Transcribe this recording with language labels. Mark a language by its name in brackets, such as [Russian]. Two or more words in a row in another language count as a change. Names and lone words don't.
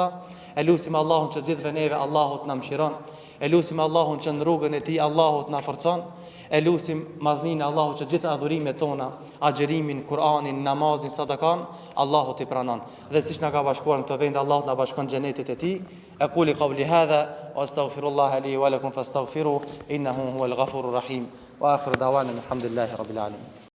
[Albanian] E lutim Allahun që gjithëve neve Allahu të na mëshiron. E lutim Allahun që në rrugën e Tij Allahu të na forcon. E lutim madhninë Allahu që gjithë adhurimet tona, agjerimin, Kur'anin, namazin, sadakan, Allahu t'i pranon. Dhe siç na ka bashkuar në këtë vend, Allahu na bashkon xhenetit e Tij. [Arabic] أقول قولي هذا وأستغفر الله لي ولكم فاستغفروه إنه هو الغفور الرحيم. وآخر دعوانا الحمد لله رب العالمين.